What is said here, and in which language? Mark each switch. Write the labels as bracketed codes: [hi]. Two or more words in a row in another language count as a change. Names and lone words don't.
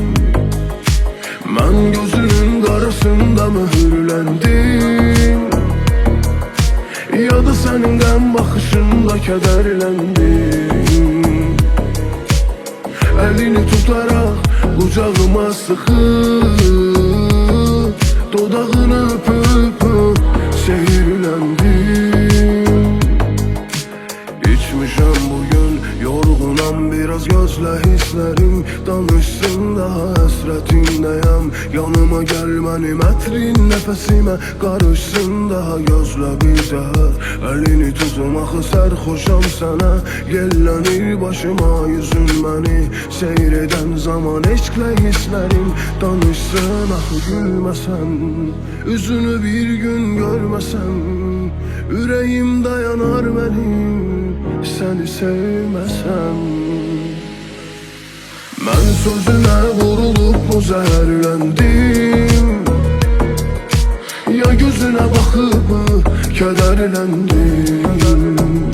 [tr] Ben gözünün karasında mühürlendim, ya da senin gəm bakışında kederlendim. Elini tutarak kucağıma sıkıp, dudağını öpüp zehirlendim. [az] İçmişəm bugün, yorğunam biraz, gözlə hislərim danışsın daha həsrətindəyəm. Yanıma gəl mənim ətrin nəfəsimə qarışsın daha, gözlə bir daha. Əlini tutum axı sərxoşam sənə, yellənir başıma yüzün məni seyr edən zaman. Eşqlə hislərim danışsın axı gülməsəm, üzünü bir gün görməsəm, [tr] yüreğim dayanar benim seni sevmesem. Ben sözüne vurulup mu zehirlendim, ya gözüne bakıp mı kederlendim.